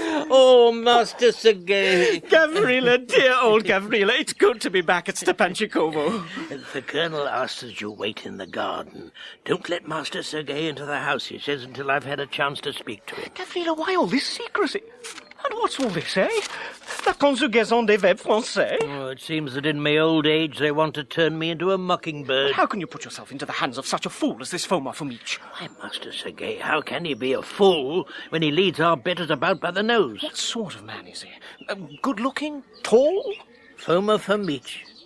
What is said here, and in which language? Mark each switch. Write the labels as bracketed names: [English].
[English] Oh, Master Sergei! Gavrila, dear old Gavrila, it's good to be back at Stephanchikovo. The Colonel asks that you wait in the garden. Don't let Master Sergei into the house, he says, until I've had a chance to speak to him. Gavrila, why all this secrecy? And what's all this, eh? [French] La conjugaison des verbes français? [English] Oh, it seems that in my old age they want to turn me into a mockingbird. How can you put yourself into the hands of such a fool as this Foma Fomich? Why, Master Sergei, how can he be a fool when he leads our betters about by the nose? What sort of man is he? Good-looking? Tall? Foma Fomich.